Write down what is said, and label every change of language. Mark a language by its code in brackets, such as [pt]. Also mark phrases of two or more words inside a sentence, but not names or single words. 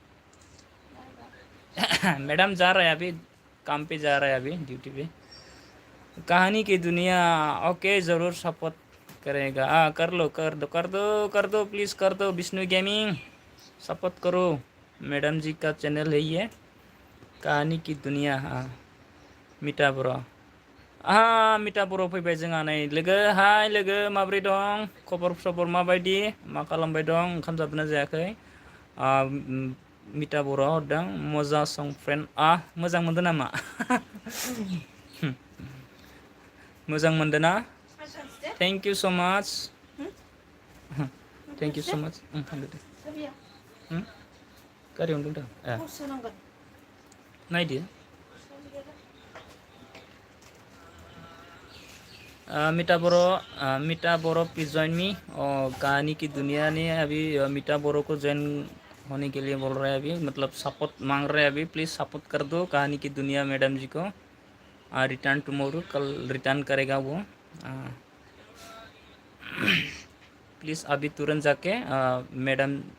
[hi] मैडम जा रहा है अभी काम पे जा रहा है अभी ड्यूटी पे कहानी की दुनिया ओके ज़रूर सपोर्ट करेगा कर दो प्लीज़ कर दो विष्णु गेमिंग सपोर्ट करो मैडम जी का चैनल है ये कहानी की दुनिया मीठा ब्रो मिटा बर' [brx] फैबाय जोंहा नै लोगो हाय लोगो माब्रै दं खबर सबर माबायदि मा खालामबाय दं ओंखाम जाबोना जायाखै मिटा बर'आ हरदों मजा सं फ्रेन्ड मोजां मोनदों नामा मोजां मोनदों ना [en] thank you so much thank you so much [brx] थांदो दे गारियावनो दं दा नायदो [hi] मीटा बोरो [en] please join me [hi] और कहानी की दुनिया ने अभी मीटा बोरो को ज्वाइन होने के लिए बोल रहा है अभी मतलब सपोर्ट मांग रहा है अभी प्लीज़ सपोर्ट कर दो कहानी की दुनिया मैडम जी को [en] return tomorrow [hi] कल रिटर्न करेगा वो प्लीज़ अभी तुरंत जाके मैडम